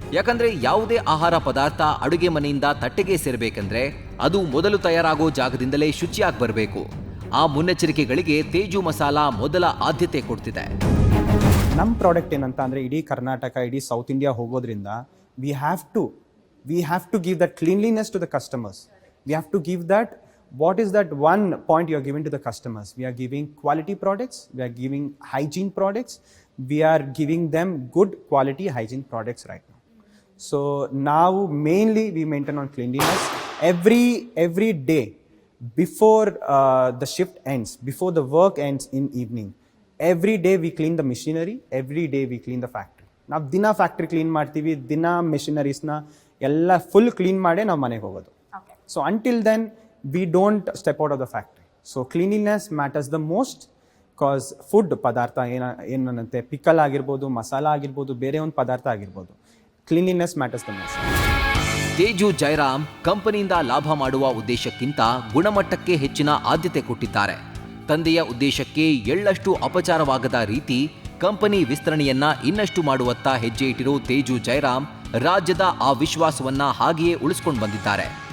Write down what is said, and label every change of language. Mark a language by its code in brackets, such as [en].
[kn] ಯಾಕಂದ್ರೆ ಯಾವುದೇ ಆಹಾರ ಪದಾರ್ಥ ಅಡುಗೆ ಮನೆಯಿಂದ ತಟ್ಟೆಗೆ ಸೇರಬೇಕಂದ್ರೆ ಅದು ಮೊದಲು ತಯಾರಾಗೋ ಜಾಗದಿಂದಲೇ ಶುಚಿಯಾಗಿ ಬರಬೇಕು. ಆ ಮುನ್ನೆಚ್ಚರಿಕೆಗಳಿಗೆ ತೇಜು ಮಸಾಲ ಮೊದಲ ಆದ್ಯತೆ ಕೊಡ್ತಿದೆ. ನಮ್ಮ ಪ್ರಾಡಕ್ಟ್ ಏನಂತ ಅಂದರೆ ಇಡೀ ಕರ್ನಾಟಕ, ಇಡೀ ಸೌತ್ ಇಂಡಿಯಾ ಹೋಗೋದ್ರಿಂದ [en] We have to give that cleanliness to the customers. We have to give that what is that one point you are giving to the customers. We are giving quality products, we are giving hygiene products, we are giving them good quality hygiene products right now. So now mainly we maintain on cleanliness every day before the shift ends, before the work ends in evening. Every day we clean the machinery, every day we clean the factory. [kn] ನಾವು ದಿನ factory clean ಮಾಡ್ತೀವಿ, ದಿನ ಮೆಷಿನರೀಸ್ನ ಎಲ್ಲ full clean ಮಾಡೇ ನಾವು ಮನೆಗೆ ಹೋಗೋದು. [en] So until then we don't step out of the factory. So cleanliness matters the most, because food [kn] ಪದಾರ್ಥ ಏನಂತೆ ಪಿಕಲ್ ಆಗಿರ್ಬೋದು, ಮಸಾಲ ಆಗಿರ್ಬೋದು, ಬೇರೆ ಒಂದು ಪದಾರ್ಥ ಆಗಿರ್ಬೋದು, [en] cleanliness matters the most. [kn] Teju Jayaram ಕಂಪನಿಯಿಂದ ಲಾಭ ಮಾಡುವ ಉದ್ದೇಶಕ್ಕಿಂತ ಗುಣಮಟ್ಟಕ್ಕೆ ಹೆಚ್ಚಿನ ಆದ್ಯತೆ ಕೊಟ್ಟಿದ್ದಾರೆ. ತಂದೆಯ ಉದ್ದೇಶಕ್ಕೆ ಎಳ್ಳಷ್ಟು ಅಪಚಾರವಾಗದ ರೀತಿ ಕಂಪನಿ ವಿಸ್ತರಣೆಯನ್ನ ಇನ್ನಷ್ಟು ಮಾಡುವತ್ತ ಹೆಜ್ಜೆ ಇಟ್ಟಿರೋ ತೇಜು ಜಯರಾಮ್ ರಾಜ್ಯದ ಆ ವಿಶ್ವಾಸವನ್ನ ಹಾಗೆಯೇ ಉಳಿಸ್ಕೊಂಡು ಬಂದಿದ್ದಾರೆ.